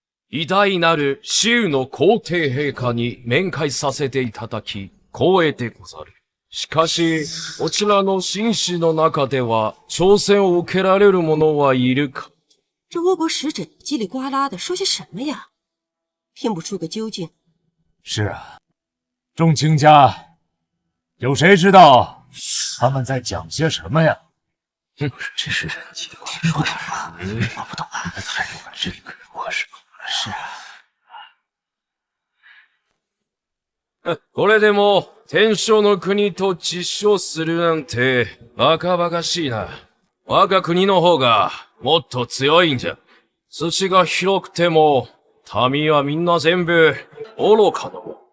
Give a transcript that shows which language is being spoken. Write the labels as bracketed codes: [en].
[ja] 偉大なる紫羽の皇帝陛下に面会させていただき、光栄でござる。しかし、こちらの紳士の中では、挑戦を受けられる者はいるか？ [zh] 这倭国使者叽里呱啦的说些什么呀？听不出个究竟。是啊，众卿家，有谁知道他们在讲些什么呀？这是叽里呱啦说什么？我不懂啊，还有这个如何是？是啊。 [ja] これでも、天正の国と実証するなんて、バカバカしいな。我が国の方が、もっと強いんじゃ。土が広くても、民はみんな全部、愚かの。